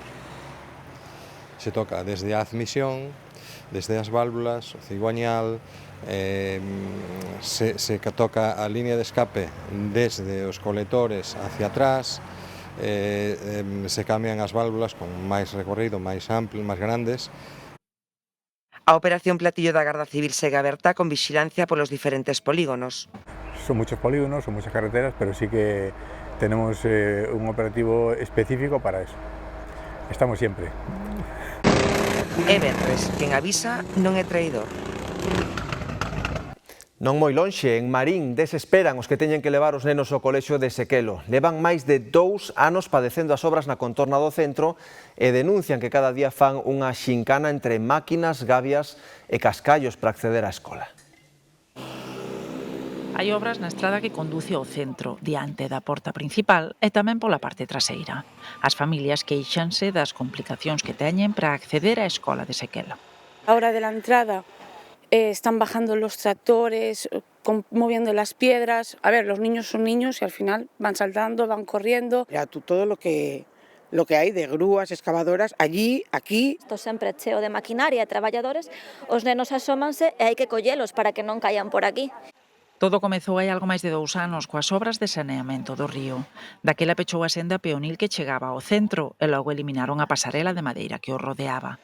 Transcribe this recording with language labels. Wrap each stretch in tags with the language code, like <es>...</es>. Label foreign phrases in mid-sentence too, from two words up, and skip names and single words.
<es>Se toca desde a admisión, desde as válvulas, o cigüeñal, se toca a línea de escape desde os colectores hacia atrás, se cambian as válvulas con máis recorrido, máis amplio, máis grandes.</es> <gl>A operación Platillo da Garda Civil segue aberta con vixilancia polos diferentes polígonos.</gl> <es>Son muchos polígonos, son muchas carreteras, pero sí que tenemos un operativo específico para eso. Estamos siempre.</es> <gl>É venres, quen avisa non é traidor. Non moi lonxe, en Marín desesperan os que teñen que levar os nenos ao colexio de Sequelo. Levan máis de 2 anos padecendo as obras na contorna do centro e denuncian que cada día fan unha xincana entre máquinas, gavias e cascallos para acceder á escola. Hai obras na estrada que conduce ao centro, diante da porta principal e tamén pola parte traseira. As familias queixanse das complicacións que teñen para acceder á escola de Sequelo.</gl> <es>A hora de la entrada están bajando los tractores, moviendo las piedras. A ver, los niños son niños y al final van saltando, van corriendo. Ya todo lo que hai de grúas, excavadoras, allí, aquí.</es> <gl>Isto sempre cheo de maquinaria e traballadores, os nenos asómanse e hai que collelos para que non caian por aquí. Todo comezou hai algo máis de 2 anos coas obras de saneamento do río. Daquela pechou a senda peonil que chegaba ao centro e logo eliminaron a pasarela de madeira que o rodeaba.</gl>